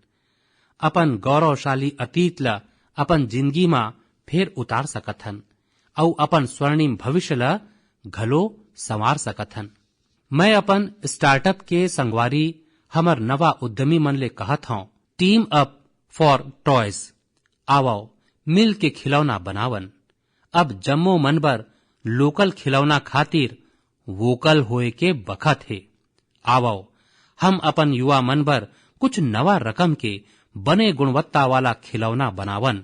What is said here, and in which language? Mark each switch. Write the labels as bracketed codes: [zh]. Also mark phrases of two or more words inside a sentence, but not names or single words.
[hne] अपन गौरवशाली अतीत ला अपन जिंदगी में फिर उतार सकत हन और अपन स्वर्णिम भविष्य ला घलो संवार सकत हन। मैं अपन स्टार्टअप के संगवारी हमर नवा उद्यमी मन ले कहत हूं, [en] team up for toys. [hne] आवो मिल के खिलौना बनावन। अब जम्मो मन बर लोकल खिलौना खातिर वोकल होए के बखत है। आवो हम अपन युवा मन बर कुछ नवा रकम के बने गुणवत्ता वाला खिलौना बनावन।